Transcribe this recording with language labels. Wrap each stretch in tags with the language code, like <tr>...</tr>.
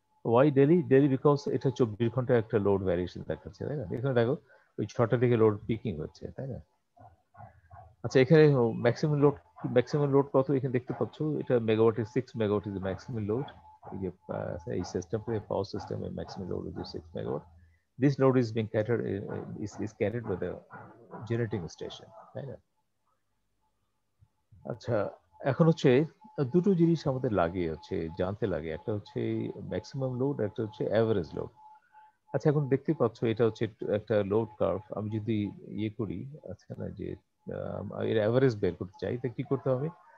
<bn>Y daily daily because এটা 24 ঘন্টা একটা লোড ভ্যারিয়েশন দেখাচ্ছে, তাই না? এখানে দেখো ওই 6টা দিকে লোড পিকিং হচ্ছে, তাই না? আচ্ছা, এখানে ম্যাক্সিমাম লোড কত এখানে দেখতে পাচ্ছ? এটা megawatt,</bn> <en>6 megawatt is maximum load.</en> <bn>এই যে এই সিস্টেম, পাওয়ার সিস্টেমের</bn> <en>Maximum load is 6 megawatt. This load is being catered is carried by the generating station,</en> <bn>তাই না? আচ্ছা, এখন হচ্ছে দুটো জিনিস আমাদের লাগে, হচ্ছে জানতে লাগে। একটা হচ্ছে ম্যাক্সিমাম লোড, একটা হচ্ছে অ্যাভারেজ লোড। আচ্ছা, এখন দেখতে পাচ্ছ এটা হচ্ছে একটা লোড কার্ভ। আমি যদি ইয়ে করি, আচ্ছা না, যে এর অ্যাভারেজ বের করতে চাই, তা কি করতে হবে?</bn>